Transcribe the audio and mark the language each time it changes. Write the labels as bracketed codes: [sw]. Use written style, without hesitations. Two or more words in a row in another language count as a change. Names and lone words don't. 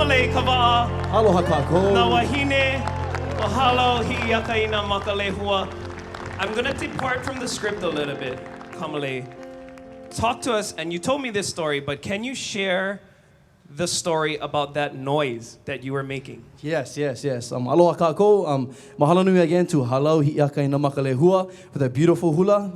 [haw] kava'a. Aloha kākou. Na wahine. Mahalo hi'akaina makalehua. [en] I'm going to depart from the script a little bit, Kamalei. Talk to us, and you told me this story, but can you share the story about that noise that you were making? [haw] Yes. Aloha kākou. Mahalo nui [en] again to Halau Hi'akaina Makalehua for that beautiful hula.